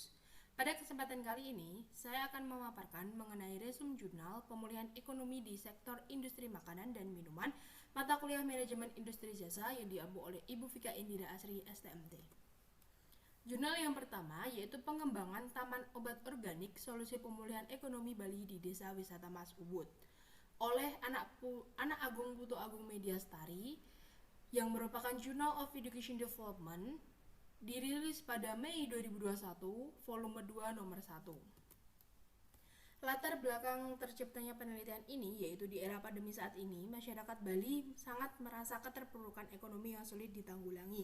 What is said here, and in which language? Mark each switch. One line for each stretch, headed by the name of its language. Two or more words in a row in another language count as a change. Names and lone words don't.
Indonesian: Pada kesempatan kali ini, saya akan memaparkan mengenai resume jurnal pemulihan ekonomi di sektor industri makanan dan minuman, mata kuliah manajemen industri jasa yang diampu oleh Ibu Vika Indira Asri, STMT. Jurnal yang pertama yaitu pengembangan Taman Obat Organik Solusi Pemulihan Ekonomi Bali di Desa Wisata Mas Ubud oleh Anak Agung Putu Agung Mediastari yang merupakan Journal of Education Development, dirilis pada Mei 2021, volume 2 nomor 1. Latar belakang terciptanya penelitian ini yaitu di era pandemi saat ini, masyarakat Bali sangat merasa keterpurukan ekonomi yang sulit ditanggulangi.